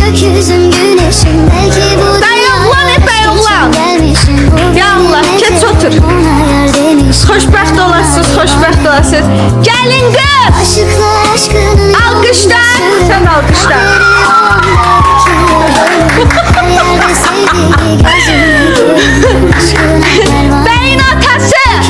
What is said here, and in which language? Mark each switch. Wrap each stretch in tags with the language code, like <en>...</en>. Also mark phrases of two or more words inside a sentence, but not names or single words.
<tr>Gökyüzüm güneşim belki bu Dayan ulan, ya Allah, geç otur.</tr> <az>Xoşbəxt olasınız, xoşbəxt olasınız. Gəlin qız. Alqışla, sən alqışla. Bəyin atası.</az>